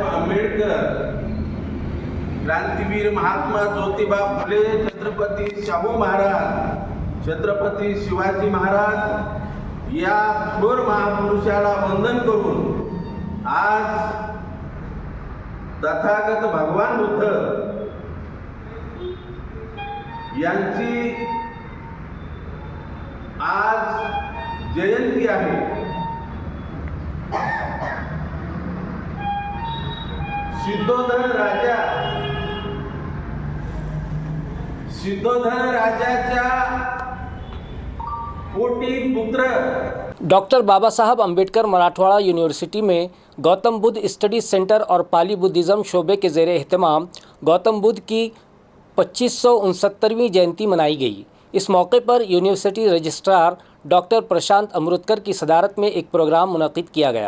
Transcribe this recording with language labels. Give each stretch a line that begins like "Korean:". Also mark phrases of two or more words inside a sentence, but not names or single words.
Marathi: आंबेडकर, क्रांतीवीर महात्मा ज्योतिबा फुले, छत्रपती शाहू महाराज, छत्रपती शिवाजी महाराज या थोर महापुरुषाला वंदन करून आज तथागत भगवान बुद्ध यांची आज जयंती आहे। सिद्धोधन राजाच्या पोटी पुत्र
Urdu: ڈاکٹر بابا صاحب امبیڈکر مراٹھواڑہ یونیورسٹی میں گوتم بدھ
English: study centre
Urdu: اور پالی بدھزم شعبے کے زیر اہتمام گوتم بدھ کی 2569ویں جینتی منائی گئی۔ اس موقع پر
English: university registrar
Urdu: ڈاکٹر پرشانت امرتکر کی صدارت میں ایک پروگرام منعقد کیا گیا۔